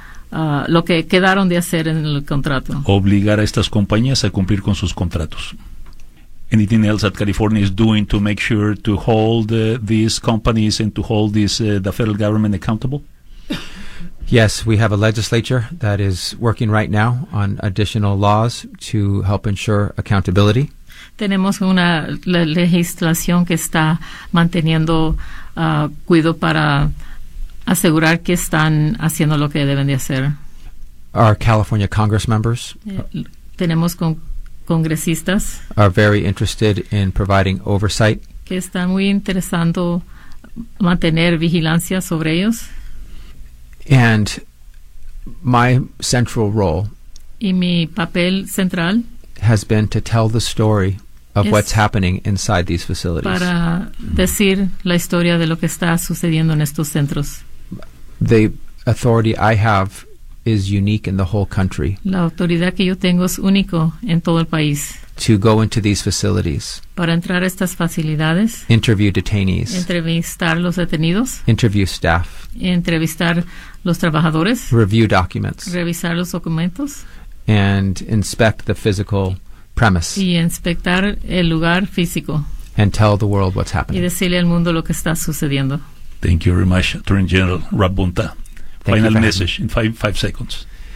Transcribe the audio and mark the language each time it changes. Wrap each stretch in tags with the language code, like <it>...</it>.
<es>Lo que quedaron de hacer en el contrato. Obligar a estas compañías a cumplir con sus contratos.</es> <en>Anything else that California is doing to make sure to hold these companies and to hold the federal government accountable? Yes, we have a legislature that is working right now on additional laws to help ensure accountability.</en> <es>Tenemos una legislación que está manteniendo cuido para asegurar que están haciendo lo que deben de hacer.</es> <en>Our California Congress members</en> <es>tenemos congresistas</es> <en>are very interested in providing oversight.</en> <es>Que está muy interesado mantener vigilancia sobre ellos.</es> <en>And my central role</en> <es>y mi papel central</es> <en>has been to tell the story of what's happening inside these facilities.</en> <es>Para decir la historia de lo que está sucediendo en estos centros.</es> <en>The authority I have is unique in the whole country.</en> <es>La autoridad que yo tengo es único en todo el país.</es> <en>To go into these facilities.</en> <es>Para entrar a estas facilidades.</es> <en>Interview detainees.</en> <es>Entrevistar los detenidos.</es> <en>Interview staff.</en> <es>Entrevistar los trabajadores.</es> <en>Review documents.</en> <es>Revisar los documentos.</es> <en>And inspect the physical premise.</en> <es>Y inspectar el lugar físico.</es> <en>And tell the world what's happening.</en> <es>Y decirle al mundo lo que está sucediendo.</es> <en>Thank you very much, Attorney General Rob Bunta. Final message in five seconds.</en>